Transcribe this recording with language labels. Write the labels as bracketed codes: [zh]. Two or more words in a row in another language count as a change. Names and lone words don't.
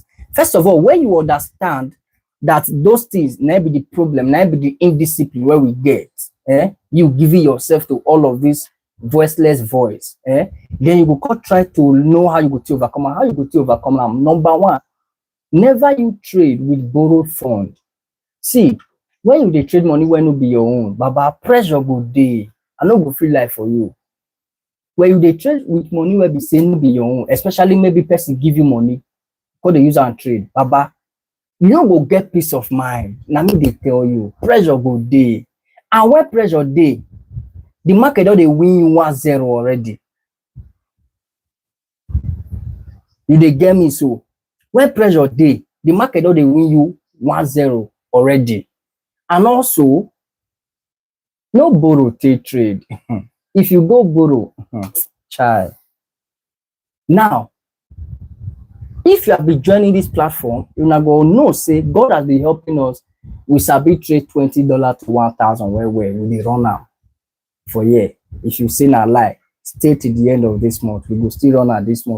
[pcm] First of all, when you understand that those things may be the problem, may be the indiscipline where we get, you giving yourself to all of this voiceless voice, then you go try to know how you go to overcome. How you go to overcome them. Number one, never you trade with borrowed fund. See, when you dey trade money when no be your own, baba, pressure go dey. I no go feel like for you. When you dey trade with money where be say no be your own, especially maybe person give you money, go dey use and trade, baba, you no go get peace of mind. Na me dey tell you, pressure go dey. And when pressure dey, the market don dey win you 1-0 already. You dey get me? So when pressure dey, the market don dey win you 1-0 already. And also, no borrow take trade. If you go borrow, child. Now, if you have been joining this platform, you now go know say God has been helping us. We sabi trade $20 to 1,000 where we dey run now for year. If you say na lie, stay till the end of this month. We go still run out this month.